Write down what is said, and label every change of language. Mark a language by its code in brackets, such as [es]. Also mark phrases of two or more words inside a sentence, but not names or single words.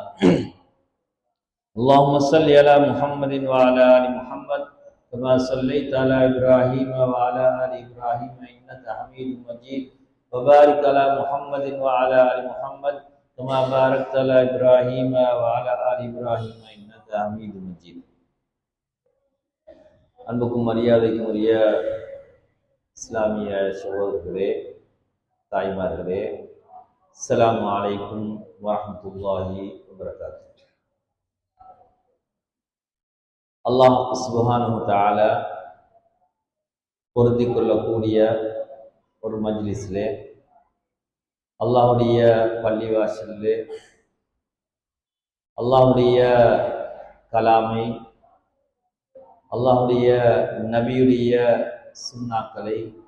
[ar] اللهم صل على محمد وعلى آل محمد كما صليت على إبراهيم وعلى آل إبراهيم إنك حميد مجيد وبارك على محمد وعلى آل محمد كما باركت على إبراهيم وعلى آل إبراهيم إنك حميد مجيد. [ta] அன்புக்கும் மரியாதைக்கும் உரிய இஸ்லாமிய சகோதரர்களே, தாய்மார்களே, [ar] السلام عليكم ورحمة الله وبركاته. الله سبحانه وتعالى [ta] பொருந்திக் கொள்ளக்கூடிய ஒரு மஜ்லிஸிலே, அல்லாஹ்வுடைய பள்ளிவாசலிலே அல்லாஹ்வுடைய கலாமை, அல்லாஹ்வுடைய நபியுடைய சுன்னாக்களை,